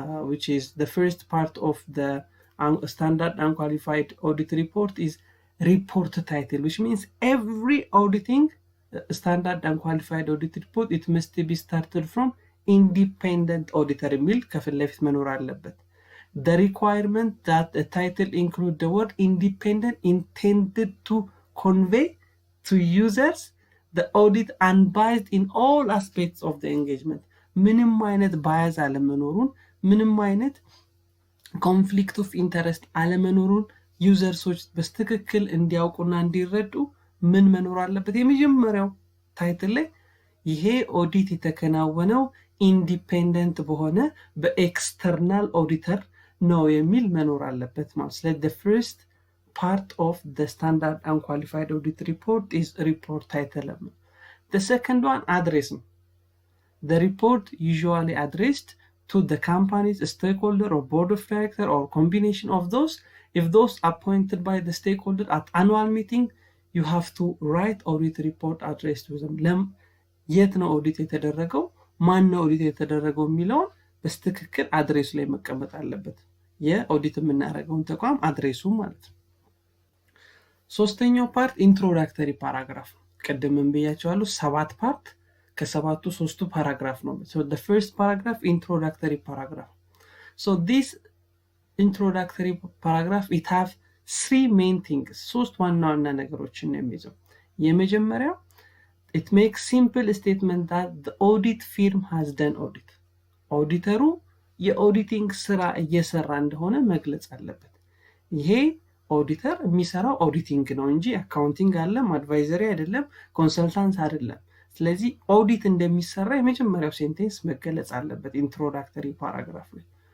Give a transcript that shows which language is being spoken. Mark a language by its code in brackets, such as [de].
[en] which is the first part of the standard unqualified audit report is report title, which means every auditing standard unqualified audit report it must be started from independent auditor [am] የሚል ከፊት ለፊት መኖር አለበት። [en] The requirement that the title include the word independent intended to convey to users the audit unbiased in all aspects of the engagement. [am] ምንም አይነት ባያዝ አለመኖሩን፣ ምንም አይነት ኮንፍሊክት ኦፍ ኢንተረስት አለመኖሩን ዩዘርሶች በትክክል እንዲያውቁና እንዲረዱ ምን መኖር አለበት? የመጀመሪያው ታይትል ላይ ይሄ ኦዲት የተከናወነው ኢንዲፔንደንት በሆነ በኤክስተርናል ኦዲተር ነው የሚል መኖር አለበት ማለት ነው። [en] the first part of the standard unqualified audit report is report title. The second one address. The report usually addressed to the company's stakeholder or board of director or combination of those. If those appointed by the stakeholder at annual meeting, you have to write audit report addressed to them. [am] የት ነው ኦዲት የተደረገው ማን ነው ኦዲት የተደረገው የሚለውን በስትክክል አድሬስ ላይ መቀመጥ አለበት የኦዲት የምናደርገውን ተቋም አድሬሱ ማለት ነው። ሶስተኛው ፓርት ኢንትሮዳክተሪ ፓራግራፍ ቀደምም ብያቸዋለሁ 7 ፓርት ከሰባቱ 3ቱ ፓራግራፍ ነው። [en] so the first paragraph introductory paragraph. so this introductory paragraph it have 3 main things [am] ሶስት ዋና ዋና ነገሮችን ነው የሚይዘው። የመጀመሪያው [en] it makes simple statement that the audit firm has done audit. [am] ኦዲተሩ የኦዲቲንግ ስራ እየሰራ እንደሆነ መግለጽ አለበት። ይሄ ኦዲተር የሚሰራው ኦዲቲንግ ነው እንጂ አካውንቲንግ አይደለም፣ አድቫይዘሪ አይደለም፣ ኮንሰልታንት አይደለም። ስለዚህ ኦዲት እንደሚሰራ የመጀመሪያው ሴንቴንስ መገለጽ አለበት ኢንትሮዳክተሪ ፓራግራፍ ላይ።